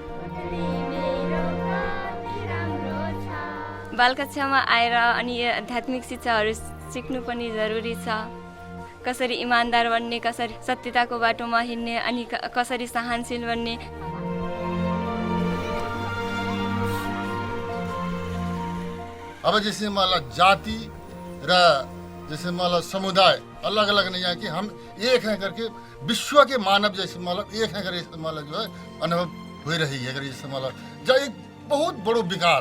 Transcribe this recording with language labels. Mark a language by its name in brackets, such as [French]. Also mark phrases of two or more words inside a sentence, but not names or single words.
[Nepali] बाल कक्षामा आएर अनि यो आध्यात्मिक शिक्षाहरू सिक्नु पनि जरुरी छ। कसरी इमानदार बन्ने, कसरी सत्यताको बाटोमा हिँड्ने, अनि कसरी सहनशील बन्ने। [Hindi] अब जैसे मतलब जाति र जैसे मतलब समुदाय अलग अलग नहीं है कि हम एक हैं करके विश्व के मानव जैसे मतलब एक हैं करके मतलब जो है अनुभव हो रही है जैसे मतलब जो एक बहुत बड़ो विकास।